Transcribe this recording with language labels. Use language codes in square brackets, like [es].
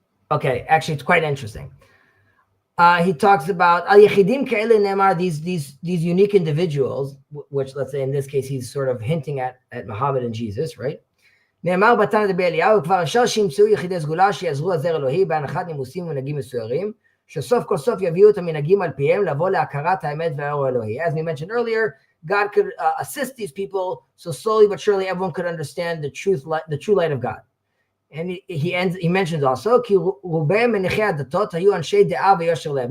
[en] Okay, actually, it's quite interesting. He talks about these unique individuals, which let's say in this case he's sort of hinting at Muhammad and Jesus, right? [he] נאמר בתנא דבי אליהו, כבר אפשר שימצאו יחידי סגולה שיעזרו עזר אלוהי בהנחת נימוסים ומנהגים מסוירים, שסוף כל סוף יביאו את המנהגים על פיהם לבוא להכרת האמת והאור האלוהי. [en] As we mentioned earlier, God could assist these people, so slowly but surely everyone could understand the true light of God. And he mentions also, [he] כי רובם מניחי הדתות היו אנשי דעה ויושר לב.